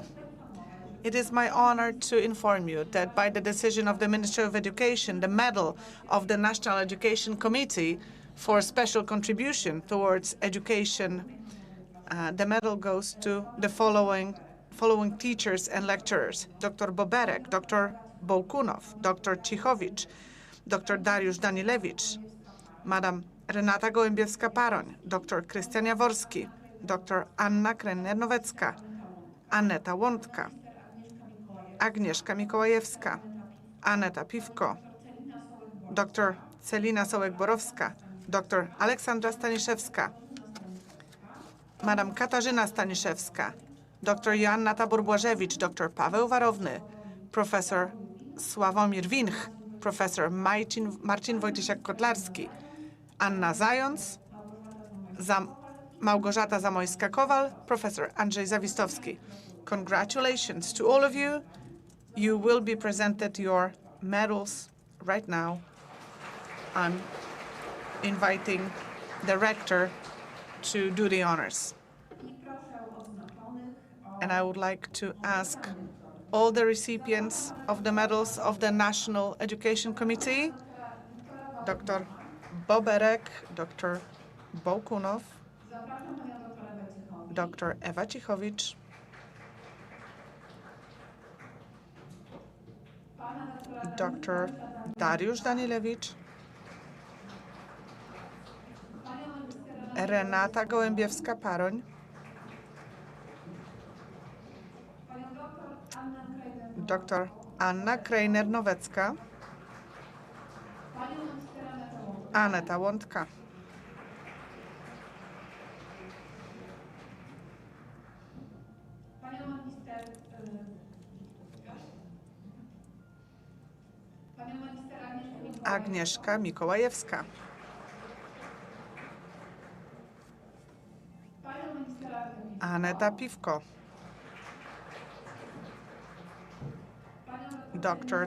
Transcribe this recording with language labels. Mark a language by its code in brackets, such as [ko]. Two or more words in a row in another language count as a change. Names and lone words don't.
[en] It is my honor to inform you that by the decision of the Ministry of Education, the medal of the National Education Committee for special contribution towards education, the medal goes to the following teachers and lecturers: Dr. Boberek, Dr. Bołkunów, Dr. Cichowicz, Dr. Dariusz Danilewicz, Madam Renata Gołębiewska-Paroń, Dr. Krystian Jaworski, Dr. Anna Krenner-Nowecka, Aneta Łądka, Agnieszka Mikołajewska, Aneta Piwko, Dr. Celina Sołek-Borowska, Dr. Aleksandra Staniszewska, Madam Katarzyna Staniszewska, Dr. Joanna Tabor-Błażewicz, Dr. Paweł Warowny, Profesor Sławomir Winch, Profesor Marcin Wojtysiak-Kotlarski, Anna Zając, Małgorzata Zamojska-Kowal, Professor Andrzej Zawistowski. Congratulations to all of you. You will be presented your medals right now. I'm inviting the Rector to do the honors. And I would like to ask all the recipients of the medals of the National Education Committee, Dr. Boberek, Dr. Bołkunów, Dr. Ewa Cichowicz, Dr. Dariusz Danilewicz, Renata Gołębiewska-Paroń, Dr. Anna Krejner-Nowecka, Aneta Łądka, Agnieszka Mikołajewska, Aneta Piwko, Dr.